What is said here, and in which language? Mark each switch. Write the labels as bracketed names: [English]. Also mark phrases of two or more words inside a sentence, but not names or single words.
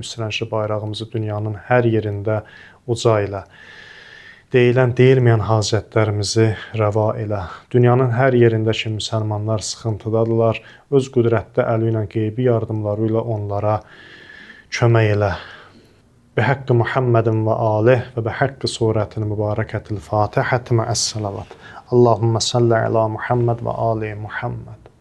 [Azerbaijani] Üstünəşli bayrağımızı dünyanın hər yerində uca elə. Deyilən, deyilməyən hacətlərimizi rəva elə. Dünyanın hər yerində ki, müsəlmanlar sıxıntıdadırlar. Öz qüdrətli əli ilə, qeybi yardımları ilə onlara kömək elə. [Arabic] بحق محمد وآله وبحق سورة مباركة الفاتحة مع الصلوات اللهم صل على محمد وآل محمد